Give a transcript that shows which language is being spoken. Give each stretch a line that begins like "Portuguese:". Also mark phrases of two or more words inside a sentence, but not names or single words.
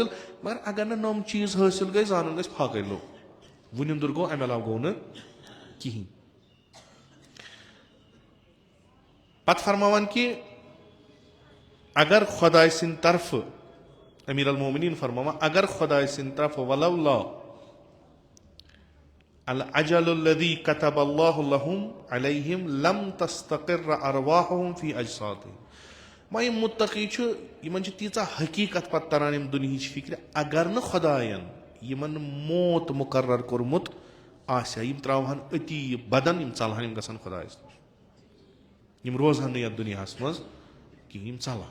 Kashmiri: مگر اگر نہٕ نۄم چیٖز حٲصِل گٔے زانُن گژھِ فاقے لوٚگ, وُنِنٛدُر گوٚو, امہِ علاوٕ گوٚو نہٕ کِہینۍ. پتہٕ فرماوان کہِ اگر خۄداے سٕنٛدِ طرفہٕ, امیٖر المومنیٖن فرماوان اگر خۄداے سٕنٛدِ طرفہٕ
Arabic: ولولہ العجل الذی كتب اللہ لہم علیہم لم تستقر ارواحہم فی اجسادہم.
Kashmiri: وۄنۍ یِم مُتقی چھُ یِمن چھِ تیٖژاہ حقیٖقت پتہٕ تران یِم دُنہِچ فِکرِ, اگر نہٕ خۄداین یِمن موت مُقرر کوٚرمُت آسہِ ہا, یِم تراوہن أتی یہِ بدن, یِم ژلہن, یِم گژھن خۄدایس نِش, یِم روزہن نہٕ یتھ دُنیاہس منٛز کِہینۍ, یِم ژلہن.